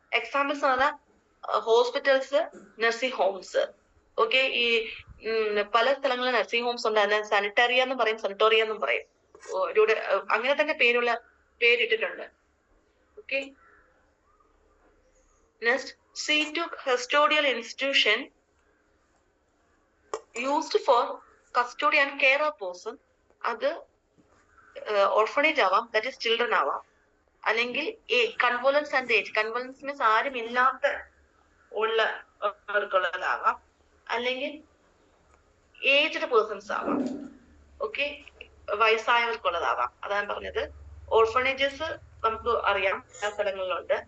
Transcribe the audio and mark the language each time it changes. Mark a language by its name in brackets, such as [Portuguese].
[Malayalam] Examples എന്ന് പറഞ്ഞാൽ hospitals, nursing Holmes. Okay, ഈ പല സ്ഥലങ്ങളിൽ നഴ്സിംഗ് ഹോംസ് ഉണ്ട്, അതിനെ സാനിറ്ററിയ എന്നും പറയും, സനറ്റോറിയ എന്നും പറയും. അങ്ങനെ തന്നെ പേരിട്ടിട്ടുണ്ട്. [English] Okay, next C2, custodial institution used for custody and care of person. [Malayalam] അത് ഓർഫണേജ് ആവാം, ദാറ്റ് ഈസ് ചിൽഡ്രൻ ആവാം, അല്ലെങ്കിൽ കൺവോലൻസ് ആൻഡ് ഏജ്, കൺവോലൻസ് മീൻസ് ആരും ഇല്ലാത്ത ഉള്ളവർക്കുള്ളതാവാം, അല്ലെങ്കിൽ ഏജ്ഡ് പേഴ്സൺസ് ആവാം. ഓക്കെ, വയസ്സായവർക്കുള്ളതാവാം. അതാണ് പറഞ്ഞത്. ഓർഫണേജസ് നമുക്ക് അറിയാം എല്ലാ സ്ഥലങ്ങളിലുണ്ട്.